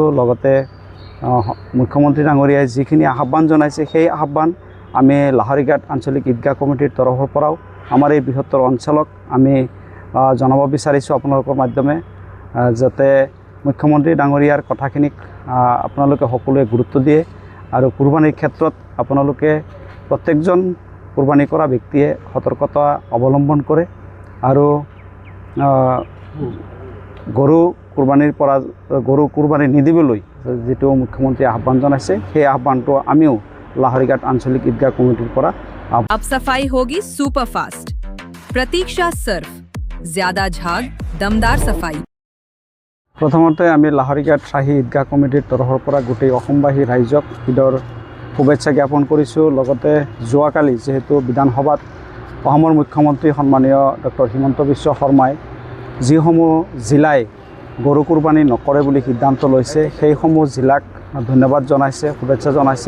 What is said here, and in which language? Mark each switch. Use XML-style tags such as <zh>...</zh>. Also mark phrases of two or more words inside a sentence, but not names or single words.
<as>লগতে মুখ্যমন্ত্ৰী ডাঙৰীয়াই যিখিনি আহ্বান জনাইছে সেই আহ্বান আমি লাহৰীঘাট আঞ্চলিক ঈদগাহ কমিটিৰ তৰফৰ পৰাও আমাৰ এই বৃহত্তৰ অঞ্চলক আমি জনাব বিচাৰিছোঁ আপোনালোকৰ মাধ্যমে, যাতে মুখ্যমন্ত্ৰী ডাঙৰীয়াৰ কথাখিনিক আপোনালোকে সকলোৱে গুৰুত্ব দিয়ে আৰু কুৰবানীৰ ক্ষেত্ৰত আপোনালোকে প্ৰত্যেকজন কুৰবানী কৰা ব্যক্তিয়ে সতৰ্কতা অৱলম্বন কৰে আৰু গৰু কুৰবানী নিদিবলৈ যিটো মুখ্যমন্ত্ৰীয়ে আহ্বান জনাইছে সেই আহ্বানটো আমিও লাহৰীঘাট আঞ্চলিক ঈদগাহ কমিটিৰ পৰা</as> <hi>अब सफाई होगी सुपर फास्ट प्रतीक्षा सर्फ ज्यादा झाग दमदार सफाई।</hi> <as>প্ৰথমতে আমি লাহৰীঘাট শাহী ঈদগাহ কমিটিৰ তৰফৰ পৰা গোটেই অসমবাসী ৰাইজক ঈদৰ শুভেচ্ছা জ্ঞাপন কৰিছোঁ। লগতে যোৱাকালি যেহেতু বিধানসভাত অসমৰ মুখ্যমন্ত্ৰী সন্মানীয় ডক্টৰ হিমন্ত বিশ্ব শৰ্মাই যিসমূহ জিলাই গৰু কুৰবানী নকৰে বুলি সিদ্ধান্ত লৈছে সেইসমূহ জিলাক ধন্যবাদ জনাইছে, শুভেচ্ছা জনাইছে।</as>